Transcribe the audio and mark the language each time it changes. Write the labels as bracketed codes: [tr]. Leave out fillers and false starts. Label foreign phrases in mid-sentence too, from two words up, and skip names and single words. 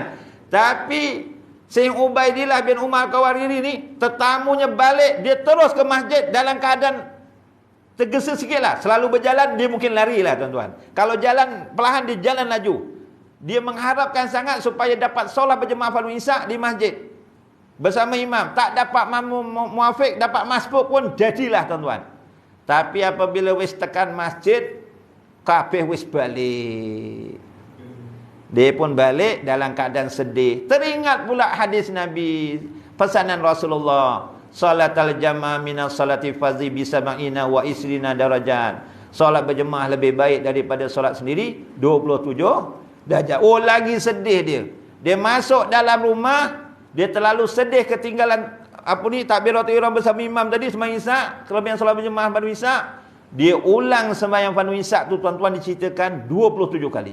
[ms] Tapi Syekh Ubaidillah bin Umar Al-Qawariri ni, tetamunya balik, dia terus ke masjid dalam keadaan tergesa sikit lah. Selalu berjalan, dia mungkin lari lah tuan-tuan. Kalau jalan perlahan, dia jalan laju. Dia mengharapkan sangat supaya dapat solat berjemaah fardu Isyak di masjid bersama imam. Tak dapat muafiq, dapat masbuk pun jadilah tuan-tuan. Tapi apabila [jv] wis tekan masjid, kabeh wis balik. [ms] Dia pun balik dalam keadaan sedih. Teringat pula hadis Nabi, pesanan Rasulullah, [ar] صلاة الجماعة من صلاة الفذ بسبع وعشرين درجة. [ms] Solat berjemaah lebih baik daripada solat sendiri 27 darjat. Oh, lagi sedih dia. Dia masuk dalam rumah, dia terlalu sedih ketinggalan takbiratul ihram bersama imam tadi sembahyang Isyak, kelebihan solat berjemaah fardu Isyak. Dia ulang sembahyang fardu Isyak tu tuan-tuan diceritakan 27 kali.